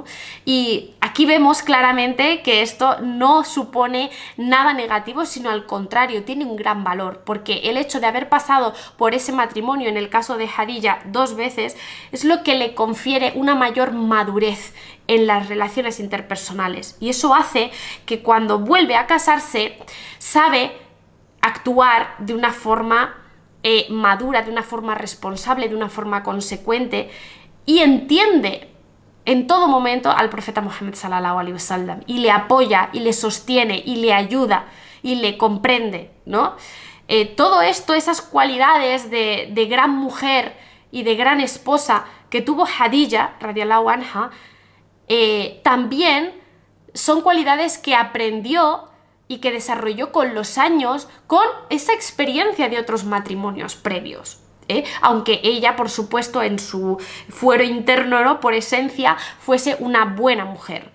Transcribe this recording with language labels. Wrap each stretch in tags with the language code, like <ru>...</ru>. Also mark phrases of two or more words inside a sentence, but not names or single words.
<es>Y aquí vemos claramente que esto no supone nada negativo, sino al contrario, tiene un gran valor, porque el hecho de haber pasado por ese matrimonio, en el caso de Khadija, 2 veces, es lo que le confiere una mayor madurez en las relaciones interpersonales. Y eso hace que cuando vuelve a casarse, sabe actuar de una forma madura, de una forma responsable, de una forma consecuente, y entiende en todo momento al profeta Muhammad</es> <ar>صلى الله عليه وسلم</ar> <es>y le apoya y le sostiene y le ayuda y le comprende, ¿no? Todo esto, esas cualidades de gran mujer y de gran esposa que tuvo Khadija</es> <ar>رضي الله عنها,</ar> <es>también son cualidades que aprendió y que desarrolló con los años, con esa experiencia de otros matrimonios previos. Aunque ella, por supuesto, en su fuero interno, ¿no?, por esencia, fuese una buena mujer.</es>